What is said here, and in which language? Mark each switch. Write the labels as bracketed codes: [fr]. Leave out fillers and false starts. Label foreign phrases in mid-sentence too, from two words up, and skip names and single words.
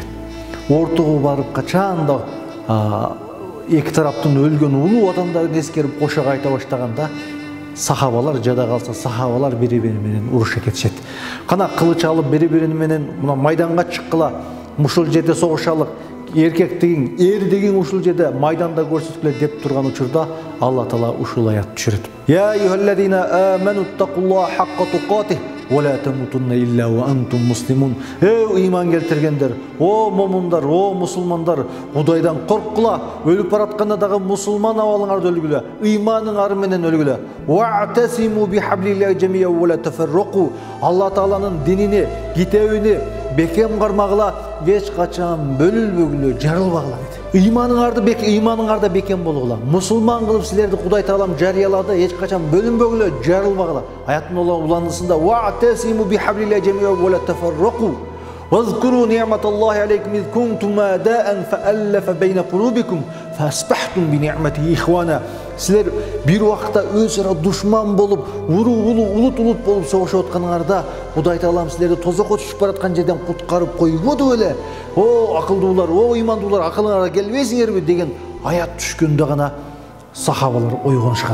[ky] Ортого барып качанда эки тараптын өлгөн улуу адамдарын эскерип кошок айта баштаганда сахабалар жада калса, сахабалар бири-бири менен уруша кетишет. Кана кылыч алып бири-бири менен мына майданга чыккыла, ушул жерде согушалык, эркектигиң, эрдигиң ушул жерде майданда көрсөткүлө деп турган учурда Алла Таала ушул аят түшүрөт. [ar] يا أيها الذين آمنوا اتقوا الله حق تقاته ولا تموتن إلا وأنتم مسلمون. [ky] Ыйман келтиргендер, о момундар, о мусулмандар, Кудайдан корккула, өлүп баратканда дагы мусулман абалыңарды өлгүлө, ыйманыңар менен өлгүлө. [ar] واعتصموا بحبل الله جميعا ولا تفرقوا. [ky] Алла Тааланын динини, китебини бекем кармагыла, эч качан бөлүнбөгүлө, жарылбагыла дейт. Ыйманыңарда бекем болгула. Мусулман кылып силерди Кудай Таалам жарыялады, эч качан бөлүнбөгүлө, жарылбагыла. Аяттын уландысында [ar] واعتصموا بحبل الله جميعا ولا تفرقوا. واذكروا نعمة الله عليكم إذ كنتم أعداء فألف بين قلوبكم فأصبحتم بنعمته إخوانا. [ky] Силер бир вакытта өзара душман болуп, улут болуп согушуп атканыңарда Кудай Таалам силерди тозокко түшүп бараткан жерден куткарып койбоду беле? О акылдуулар, о ыймандуулар, акылыңарга келбейсиңерби деген аят түшкөндө гана сахабалар ойгонушкан.